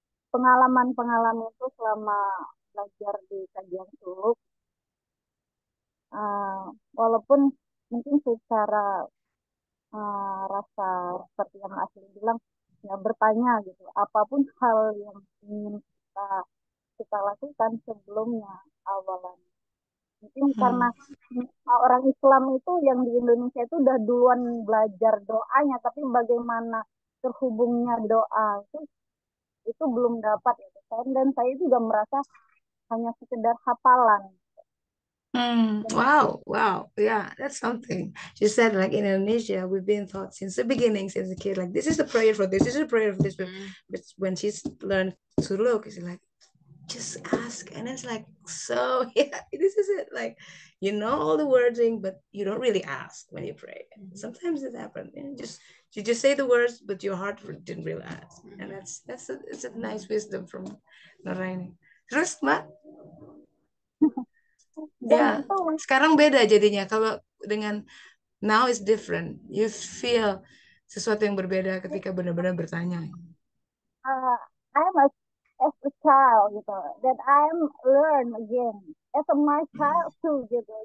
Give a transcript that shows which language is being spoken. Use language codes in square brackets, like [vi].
[id] Pengalaman itu selama belajar di kajian suluk, walaupun mungkin secara rasa seperti yang asli bilang, ya bertanya gitu, apapun hal yang ingin kita lakukan sebelumnya awalan. Mungkin karena orang Islam itu yang di Indonesia itu udah duluan belajar doanya, tapi bagaimana terhubungnya doa itu belum dapat ya. Dan saya juga merasa hanya sekedar hafalan. [en] Wow, yeah, that's something. She said, like in Indonesia, we've been taught since the beginning, since a kid, like this is the prayer for this, this is the prayer for this. But when she's learned to look, it's like, just ask, and it's like, so yeah, this is it. Like, you know all the wording, but you don't really ask when you pray. Sometimes it happens. You just say the words, but your heart didn't really ask, and it's a nice wisdom from Naraini. [id] Terus, Mbak? Ya, sekarang beda jadinya. Kalau dengan [en] now is different. You feel [id] sesuatu yang berbeda ketika benar-benar bertanya. [en] I'm as a child gitu, that I'm learn again as a my child too gitu.